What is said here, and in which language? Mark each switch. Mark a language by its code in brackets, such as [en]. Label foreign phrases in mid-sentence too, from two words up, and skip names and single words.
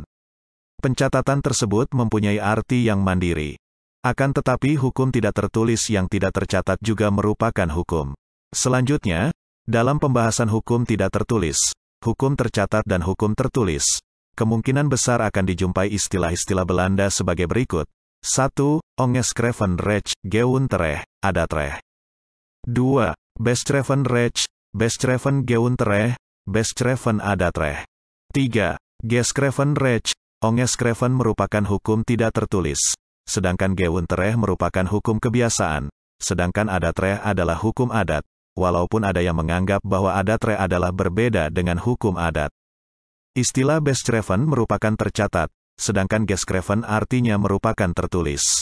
[id] Pencatatan tersebut mempunyai arti yang mandiri. Akan tetapi hukum tidak tertulis yang tidak tercatat juga merupakan hukum. Selanjutnya, dalam pembahasan hukum tidak tertulis, hukum tercatat dan hukum tertulis, kemungkinan besar akan dijumpai istilah-istilah Belanda sebagai berikut. 1. [nl] Ongeschreven recht, geundrecht, adatrecht. 2. Beschreven recht, beschreven geundrecht, beschreven adatrecht. [id] 3. [nl] Geschreven recht, ongeschreven [id] merupakan hukum tidak tertulis, sedangkan geundrecht merupakan hukum kebiasaan, sedangkan adatrecht adalah hukum adat, walaupun ada yang menganggap bahwa adatrecht adalah berbeda dengan hukum adat. Istilah beschreven merupakan tercatat, sedangkan geschrieben artinya merupakan tertulis.